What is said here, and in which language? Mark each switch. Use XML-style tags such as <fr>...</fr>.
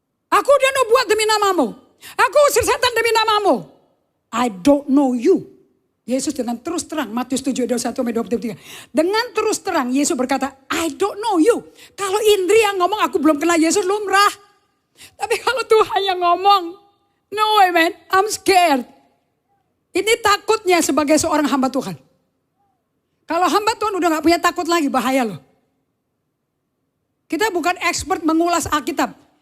<id>Aku udah nubuat demi namamu. Aku usir setan demi namamu.</id> <en>I don't know you.</en> <id>Yesus dengan terus terang, Matius 7:21-23. Dengan terus terang Yesus berkata,</id> <en>I don't know you.</en> <id>Kalau Indri yang ngomong aku belum kenal Yesus lumrah. Tapi kalau Tuhan yang ngomong,</id> <en>no way man, I'm scared.</en> <id>Ini takutnya sebagai seorang hamba Tuhan. Kalau hamba Tuhan udah gak punya takut lagi, bahaya loh. Kita bukan expert mengulas Alkitab.</id>